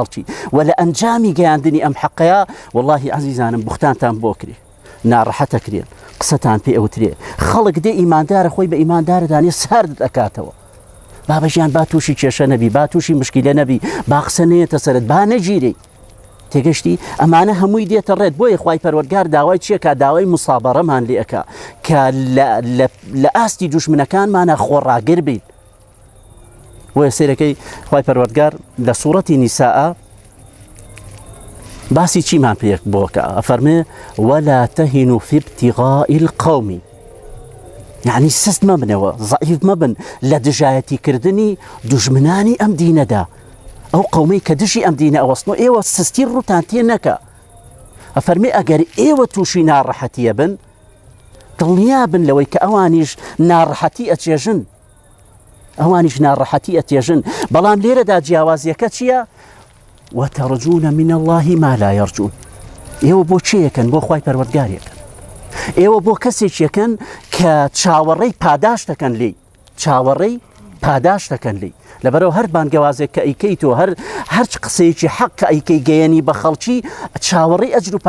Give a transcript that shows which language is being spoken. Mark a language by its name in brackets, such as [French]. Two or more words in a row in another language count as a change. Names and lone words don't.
[Central Kurdish] خەڵکی و لە ئەنجامی گەیاندنی ئەم حەقەیە واللهی عەزیزانم بوختانتان بۆ کرێ ناڕەحەتە کرێن قسەتان پێ ئەوترێ خەڵک دێ ئیماندارە خۆی بە ئیماندارەدانێ سارد دەکاتەوە بابەژیان با تووشی کێشە نەبی با تووشی مشکیلە نەبی با قسە نێتە سەرت با نەگیرێ تێگەشتی ئەمانە هەمووی دێتە ڕێت بۆیە خوای پەروەردگار داوای چیەکە داوای موسابەڕەمان لێ ئەکا کە لە ئاستی دوژمنەکانمانە خۆڕاگر بین وە سێرەکەی خوای پەروەردگار لە سوورەتی نیساء باسی چیمان پێ بۆکە ئەفەرمێ [Arabic] ولا تهنوا في ابتغاء القوم [Central Kurdish] يعني سست مبنەوە ضعیف مەبن لە دژایەتی کردنی دوژمنانی ئەم دینەدا ئەو قەومەی کە دژی ئەم دینە ئەوەستنەوە ئێوە سستی ڕوتان تێ نەکە ئەفەرمێ ئەگەر ئێوە تووشی ناڕەحەتیە بن دڵنیا بن لەوەی کە ئەوانیش ناڕەحەتی ئەتێژن بەڵام لێرەدا جیاوازیەکە چییە [Arabic] وتەڕجون من الله ما لا يرجون [Central Kurdish] ئێوە بۆ چیەکەن بۆ خوای پەروەردگارێکن ئێوە بۆ کەسێکیەکەن کە چاوەڕێی پاداش دەکەن لێی لەبەرەوە هەر بانگەوازێک کە ئەیکەی تۆ هەر قسەیەکی حەق کە ئەیکەی گەیەنی بە خەڵکی چاوەڕێی ئەجر و